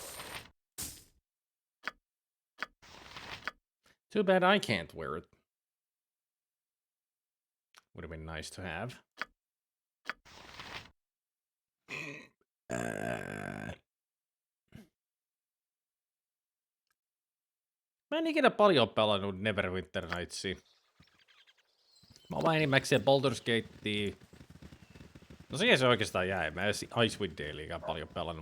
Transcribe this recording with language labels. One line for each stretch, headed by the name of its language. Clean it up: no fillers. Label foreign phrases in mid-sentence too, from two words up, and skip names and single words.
English: Too bad I can't wear it. Would have been nice to have.
Finnish: Mä en ikinä paljon pelannut Neverwinter Nightsia. Mä oon vaan enimmäkseen Baldur's Gatea. No siihen se oikeastaan jäi. Mä en Icewind Daleikään paljon pelannut.